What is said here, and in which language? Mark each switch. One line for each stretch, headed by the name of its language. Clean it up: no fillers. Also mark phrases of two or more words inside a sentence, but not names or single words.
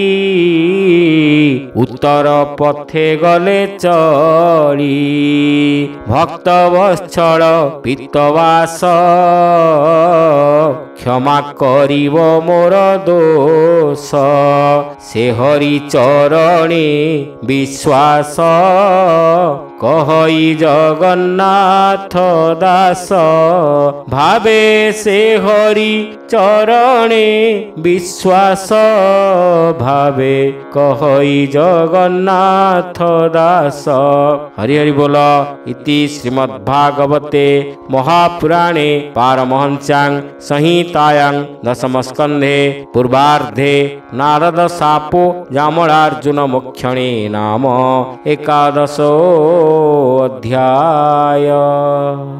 Odia: ଉତ୍ତର ପଥେ ଗଲେ ଚଳି ଭକ୍ତ ବତ୍ସଳ ପିତବାସ କ୍ଷମା କରିବ ମୋର ଦୋଷ ସେ ହରି ଚରଣେ ବିଶ୍ୱାସ କହଇ ଜଗନ୍ନାଥ ଦାସ ଭାବେ ସେ ହରି ଚରଣେ ବିଶ୍ୱାସ ଭାବେ କହଇ ଜଗନ୍ନାଥ ଦାସ। ହରି ହରି ବୋଲ।
Sanskrit: इति श्रीमद्भागवते महापुराणे पारमहंस्यां संहितायां दशमस्कन्धे पूर्वार्धे नारद शापो जामलार्जुन मोक्षणे नाम 11 अध्याय।